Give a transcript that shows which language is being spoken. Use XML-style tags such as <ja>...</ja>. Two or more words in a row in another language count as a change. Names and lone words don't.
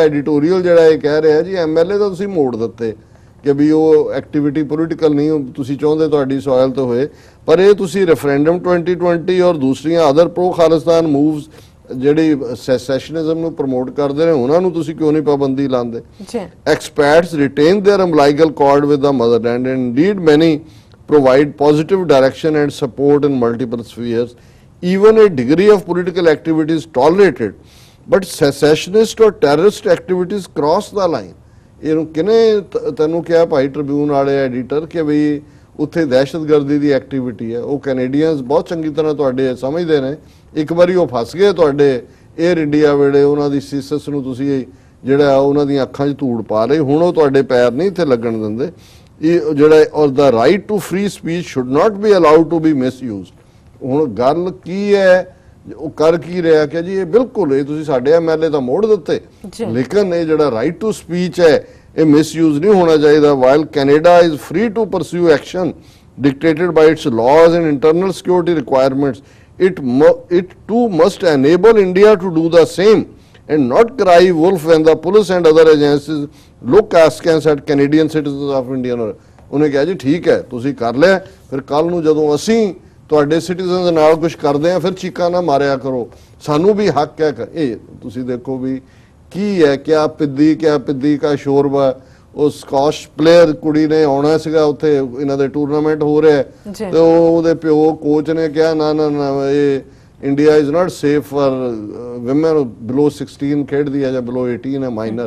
<pa>ਐਡੀਟੋਰੀਅਲ ਜਿਹੜਾ ਇਹ ਕਹਿ ਰਿਹਾ ਜੀ MLA ਤਾਂ ਤੁਸੀਂ ਮੋੜ ਦਿੱਤੇ ਕਿ ਵੀ ਉਹ ਐਕਟੀਵਿਟੀ ਪੋਲੀਟੀਕਲ ਨਹੀਂ ਤੁਸੀਂ ਚਾਹੁੰਦੇ ਤੁਹਾਡੀ ਸੋਇਲ ਤੇ ਹੋਏ ਪਰ ਇਹ ਤੁਸੀਂ ਰੈਫਰੈਂਡਮ 2020 ਔਰ ਦੂਸਰੀਆਂ</pa> <en>other pro Khalistan moves</en> <pa>ਜਿਹੜੀ ਸੈਸੈਸ਼ਨਿਜ਼ਮ ਨੂੰ ਪ੍ਰਮੋਟ ਕਰਦੇ ਨੇ ਉਹਨਾਂ ਨੂੰ ਤੁਸੀਂ ਕਿਉਂ ਨਹੀਂ ਪਾਬੰਦੀ ਲਾਉਂਦੇ</pa> <en>expats retain their umbilical cord with the motherland and indeed many provide positive direction and support in multiple spheres. Even a degree of political activity is tolerated but secessionist or terrorist activities cross the line.</en> <pa>ਇਹਨੂੰ ਕਿਨੇ ਤੈਨੂੰ ਕਿਹਾ ਭਾਈ ਟ੍ਰਿਬਿਊਨ ਵਾਲੇ ਐਡੀਟਰ ਕਿ ਵੀ ਉੱਥੇ ਦਹਿਸ਼ਤਗਰਦੀ ਦੀ ਐਕਟੀਵਿਟੀ ਹੈ? ਉਹ ਕੈਨੇਡੀਅਨਸ ਬਹੁਤ ਚੰਗੀ ਤਰ੍ਹਾਂ ਤੁਹਾਡੇ ਸਮਝਦੇ ਨੇ। ਇੱਕ ਵਾਰੀ ਉਹ ਫਸ ਗਏ ਤੁਹਾਡੇ ਏਅਰ ਇੰਡੀਆ ਵੇਲੇ, ਉਹਨਾਂ ਦੀ ਸੀਸਸ ਨੂੰ ਤੁਸੀਂ ਜਿਹੜਾ ਉਹਨਾਂ ਦੀਆਂ ਅੱਖਾਂ 'ਚ ਧੂੜ ਪਾ ਰਹੇ, ਹੁਣ ਉਹ ਤੁਹਾਡੇ ਪੈਰ ਨਹੀਂ ਇੱਥੇ ਲੱਗਣ ਦਿੰਦੇ। ਇਹ ਜਿਹੜਾ</pa> <en>or the right to free speech should not be allowed to be misused.</en> <pa>ਹੁਣ ਗੱਲ ਕੀ ਹੈ, ਉਹ ਕਰ ਕੀ ਰਿਹਾ ਕਿ ਜੀ ਇਹ ਬਿਲਕੁਲ ਇਹ ਤੁਸੀਂ ਸਾਡੇ MLA ਤਾਂ ਮੋੜ ਦਿੱਤੇ, ਲੇਕਿਨ ਇਹ ਜਿਹੜਾ</pa> <en>right to speech</en> <pa>ਹੈ ਇਹ ਮਿਸਯੂਜ਼ ਨਹੀਂ ਹੋਣਾ ਚਾਹੀਦਾ।</pa> <en>while Canada is free to pursue action dictated by its laws and internal security requirements, it too must enable India to do the same and not cry wolf when the police and other agencies look askance at Canadian citizens of Indian।</en> <pa>ਉਹਨੇ ਕਿਹਾ ਜੀ ਠੀਕ ਹੈ ਤੁਸੀਂ ਕਰ ਲਿਆ, ਫਿਰ ਕੱਲ ਨੂੰ ਜਦੋਂ ਅਸੀਂ ਤੁਹਾਡੇ ਸਿਟੀਜ਼ਨਸ ਨਾਲ ਕੁਝ ਕਰਦੇ ਆ ਫਿਰ ਚੀਕਾਂ ਨਾ ਮਾਰਿਆ ਕਰੋ, ਸਾਨੂੰ ਵੀ ਹੱਕ ਹੈ। ਇਹ ਤੁਸੀਂ ਦੇਖੋ ਵੀ ਕੀ ਹੈ,</pa> <hi>क्या पिद्दी का शोरबा।</hi> <pa>ਉਹ</pa> <en>squash player</en> <pa>ਕੁੜੀ ਨੇ ਆਉਣਾ ਸੀਗਾ ਉੱਥੇ, ਇਹਨਾਂ ਦੇ ਟੂਰਨਾਮੈਂਟ ਹੋ ਰਿਹਾ ਤੇ ਉਹਦੇ ਪਿਓ ਕੋਚ ਨੇ ਕਿਹਾ ਨਾ ਨਾ ਨਾ ਇਹ</pa> <en>India is not safe for women below 16</en> <pa>ਖੇਡਦੀ ਹੈ ਜਾਂ ਬਿਲੋ 18 ਹੈ ਮਾਈਨਰ।</pa>